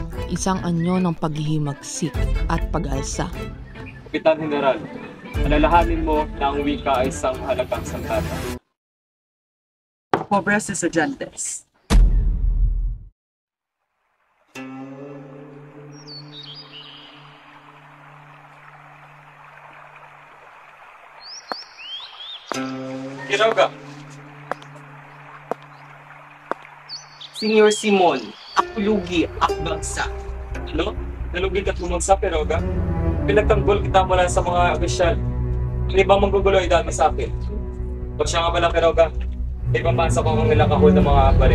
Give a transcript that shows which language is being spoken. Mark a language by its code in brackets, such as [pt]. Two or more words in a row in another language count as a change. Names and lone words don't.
[tl] Isang anyo ng paghihimagsik at pag-alsa. Kapitan General, alalahanin mo na ang wika ay isang halagang sandata. [es] Pobres estudiantes. [tl] Quiroga. Senyor Simon, ako lugi at bagsak. Ano? Nalugi ka't bumagsak, Quiroga? Pinagtanggol kita mula sa mga opisyal. Hindi ba manggugulo ay dami sa akin? O siya nga pala, Quiroga, ipapasa ko ang nilang kahon ng mga barit.